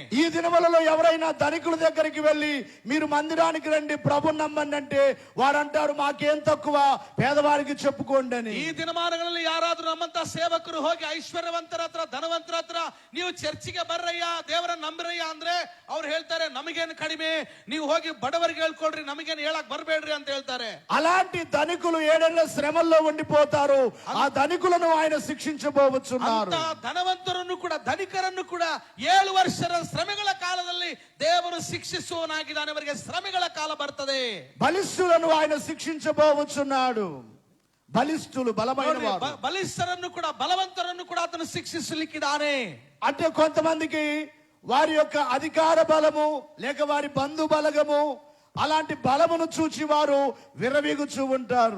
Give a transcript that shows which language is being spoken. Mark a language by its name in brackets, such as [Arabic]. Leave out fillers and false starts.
[Telugu] ఈ దినములలో ఎవరైనా ధనికుల దగ్గరికి వెళ్లి మీరు మందిరానికి రండి, ప్రభుని నమ్మండి అంటే వారంటారు మాకేం తక్కువ, పేదవారికి చెప్పుకోండి అని. [Kannada] ಈ ದಿನಮಾನಗಳಲ್ಲಿ ಯಾರಾದ್ರೂ ನಮ್ಮಂತ ಸೇವಕರು ಹೋಗಿ ಐಶ್ವರ್ಯವಂತರ ಹತ್ರ, ಧನವಂತರ ಹತ್ರ ನೀವು ಚರ್ಚಿಗೆ ಬರ್ರಯ್ಯ, ದೇವರನ್ನ ನಂಬಿರಯ್ಯ ಅಂದ್ರೆ ಅವ್ರು ಹೇಳ್ತಾರೆ ನಮಗೇನು ಕಡಿಮೆ, ನೀವು ಹೋಗಿ ಬಡವರಿಗೆ ಹೇಳ್ಕೊಡ್ರಿ, ನಮಗೇನು ಹೇಳಕ್ ಬರ್ಬೇಡ್ರಿ ಅಂತ ಹೇಳ್ತಾರೆ. [Telugu] అలాంటి ధనికులు 7 ఏళ్ల శ్రమల్లో ఉండిపోతారు. ఆ ధనికులను ఆయన శిక్షించబోతున్నారు. [Kannada] ಧನವಂತರನ್ನು ಕೂಡ, ಧನಿಕರನ್ನು ಕೂಡ 7 ವರ್ಷದ ಶ್ರಮೆಗಳ ಕಾಲದಲ್ಲಿ ದೇವರು ಶಿಕ್ಷಿಸುವನಾಗಿದ್ದಾನೆ. ಅವರಿಗೆ ಶ್ರಮೆಗಳ ಕಾಲ ಬರ್ತದೆ. [Telugu] బలిష్ఠులను ఆయన శిక్షించబోతున్నాడు. బలిష్ఠులు, బలమైన వారు. [Kannada] ಬಲಿಷ್ಠರನ್ನು ಕೂಡ, ಬಲವಂತರನ್ನು ಕೂಡ ಆತನು ಶಿಕ್ಷಿಸಲಿಕ್ಕಿದ್ದಾನೆ. [Telugu] అంటే కొంతమందికి వారి యొక్క అధికార బలము లేక వారి బంధు బలగము అలాంటి బలమును చూచి వారు విర్రవీగుచూ ఉంటారు.